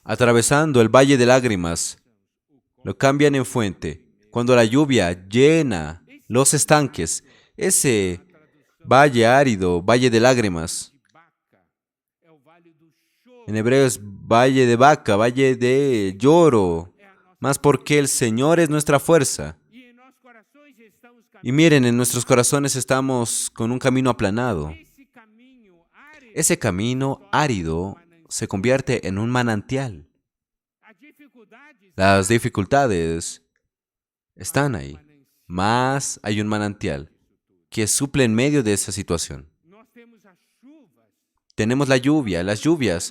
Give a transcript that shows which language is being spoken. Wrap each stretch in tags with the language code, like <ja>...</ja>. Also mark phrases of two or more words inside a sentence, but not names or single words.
<es>Atravesando el valle de lágrimas, lo cambian en fuente. Cuando la lluvia llena los estanques, ese valle árido, valle de lágrimas,</es> <pt>De Baca é o vale do choro.</pt> <es>en hebreo es valle de vaca, valle de lloro,</es> <pt>É a nossa.</pt> <es>más porque el Señor es nuestra fuerza.</es> <pt>E em nossos corações estamos</pt> <es>Y miren, en nuestros corazones estamos con un camino aplanado.</es> <pt>Esse caminho árido.</pt> <es>Ese camino árido se convierte en un manantial.</es> <pt>A dificuldade</pt> <es>Las dificultades están ahí, Mas hay un manantial que suple en medio de esa situación. Tenemos la lluvia, las lluvias.</es>